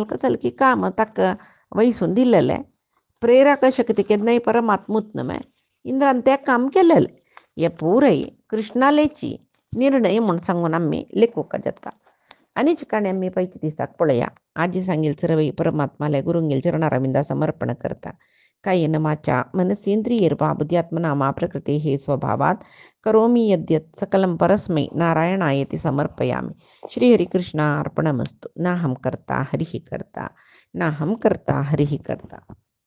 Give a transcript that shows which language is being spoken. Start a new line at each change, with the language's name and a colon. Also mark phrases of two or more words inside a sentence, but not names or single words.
Konkani: कसं की काम ताक वयसून दिलेले प्रेरक शक्ती केन्नाय परमात्मूत न्हय इंद्रान तें काम केलेलें हे पुरय कृष्णालेची निर्णय म्हूण सांगून आमी लेखूंक जाता आनीच काणी आमी पैकी दिसाक पळया आजी सांगेल सर्वई परमात्माले गुरुंगेल चरणारविंदा समर्पण करता
Sanskrit: कायेन वाचा मनसेंद्रियैर्वा बुद्ध्यात्मना मा प्रकृतेः स्वभावात् करोमि यद्यत् सकलं परस्मै नारायणायति समर्पयामि श्रीहरिकृष्णार्पणमस्तु नाहं कर्ता हरिः कर्ता नाहं कर्ता हरिः कर्ता।